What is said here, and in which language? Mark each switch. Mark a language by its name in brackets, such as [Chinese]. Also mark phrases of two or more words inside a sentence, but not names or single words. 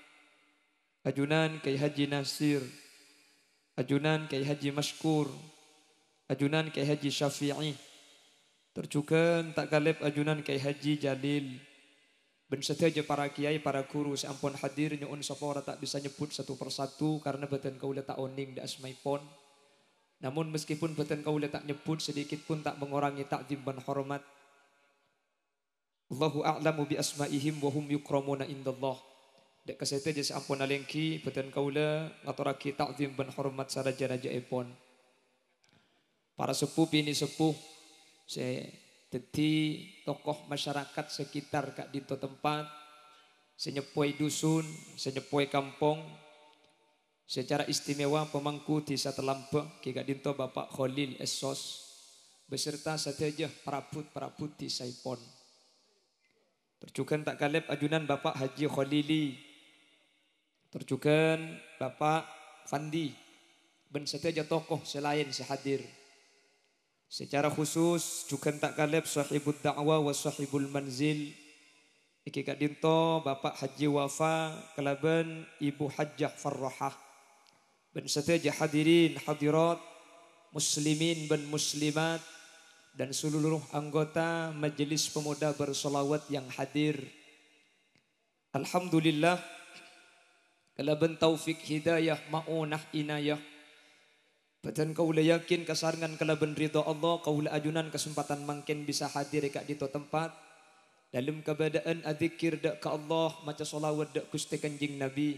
[Madurese] Ajunan Kiai Haji Nasir. Ajunan Kiai Haji Mashkur. Ajunan Kiai Haji Syafi'i. Terjukan tak kalep ajunan Kiai Haji Jalil. Ben seteja para kiai, para guru seampun hadir nyuun sapora tak bisa nyebut [Indonesian] satu persatu karena [Madurese] beten kaula tak oning da asmaipon. [Indonesian] Namun meskipun beten kaula tak nyebut sedikit pun tak mengurangi takzim dan hormat. [Arabic] Allahu a'lamu bi asmaihim wa hum yukramuna indallah. [Madurese] Dek kaseteja seampun alengki beten kaula ngaturaki [Indonesian] takzim dan hormat [Madurese] saraja-raja epon. [Indonesian] Para sepuh ini sepuh saya jadi tokoh masyarakat sekitar [Madurese] kak dinto tempat, senyepoi dusun, senyepoi kampung, secara istimewa pemangku desa Telambah, kak dinto Bapak Khalil Esos, beserta sateja perabot-perabot di Saipon. Terjukan tak kalep ajunan Bapak Haji Khalili, terjukan Bapak Fandi, ben sateja tokoh selain sehadir. Secara khusus juga tak kalep [Arabic] sahibul da'wah wa sahibul manzil. [Madurese] Iki kak dinto Bapak Haji Wafa kelaban Ibu Hajjah Farrahah. [Indonesian] Ben seteja hadirin hadirat muslimin ben muslimat dan seluruh anggota Majelis Pemuda Bersolawat yang hadir. [Madurese] Alhamdulillah kelaban taufik hidayah maunah inayah. Beten kaula yakin kasarangan kalaban ridha Allah kaula ajunan kesempatan mangken bisa hadir kak dito tempat [Indonesian] dalam keadaan adzikir [Madurese] dak ka Allah maca solawat dak Gusti Kanjeng Nabi.